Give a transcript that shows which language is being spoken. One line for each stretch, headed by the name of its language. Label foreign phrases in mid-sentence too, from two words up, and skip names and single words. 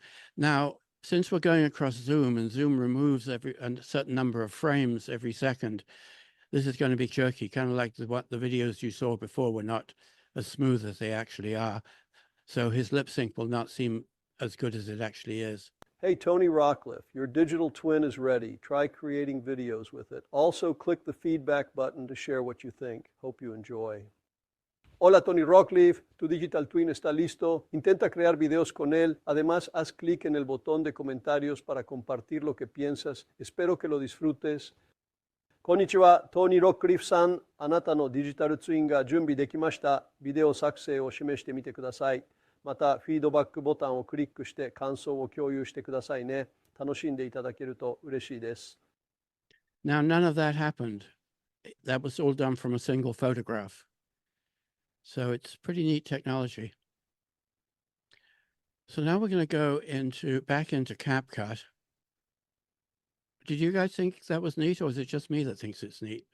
English: Now, since we're going across Zoom and Zoom removes a certain number of frames every second, this is going to be jerky, kind of like what the videos you saw before were not as smooth as they actually are. So his lip sync will not seem as good as it actually is. Hey, Tony Rockcliffe, your digital twin is ready. Try creating videos with it. Also, click the feedback button to share what you think. Hope you enjoy.
Spanish: Hola, Tony Rockcliffe, tu
English: digital twin
Spanish: está listo. Intenta crear videos con él. Además, haz clic en el botón de comentarios para compartir lo que piensas. Espero que lo disfrutes.
Japanese: Konnichiwa, Tony Rockcliffe-san. あなたのデジタルツインが準備できました。ビデオ作成を示してみてください。また、フィードバックボタンをクリックして感想を共有してくださいね。楽しんでいただけると嬉しいです。
English: Now, none of that happened. That was all done from a single photograph. So it's pretty neat technology. So now we're going to go back into CapCut. Did you guys think that was neat, or is it just me that thinks it's neat?